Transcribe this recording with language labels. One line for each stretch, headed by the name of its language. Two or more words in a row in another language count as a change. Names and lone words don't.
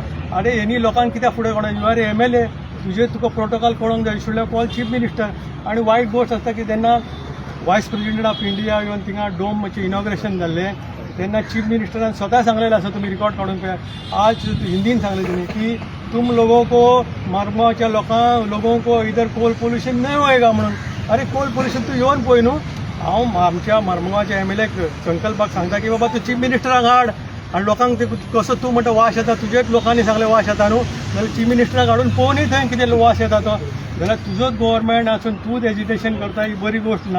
Konkani: आरे हेनी लोकांक कित्याक फुडें काडून
English: you are MLA
Konkani: तुका प्रोटोकॉल कळोवंक जाय
English: should have call Chief Minister.
Konkani: आनी वायट गोश्ट आसता की तेन्ना
English: Vice President of India
Konkani: येवन थिंगा डोमचें इनॉग्रेशन जाल्लें तेन्ना चीफ मिनिस्टरान स्वता सांगलेलें आसा, तुम्ही रिकॉर्ड काढून पळया, आज हिंदीन सांगले तुम्ही की
Hindi: तुम लोगों को मार्माच्या लोगों को इधर
English: coal pollution
Hindi: नहीं होएगा
Konkani: म्हणून. अरे
English: coal pollution
Konkani: तूं येवन पळय न्हू. हांव आमच्या मार्माच्या MLAक संकल्पाक सांगता की बाबा तूं चीफ मिनिस्टराक हाड आणि लोकांक ते कसो तूं म्हणटा वास येता, तुजेच लोकांनी सांगले वास येता न्हू, जाल्यार चीफ मिनिस्टराक हाडून पळोवनय थंय कितें वास येता तो, जाल्यार तुजोच गव्हर्मेंट आसून तूंच एजिटेशन करता ही बरी गोष्ट ना.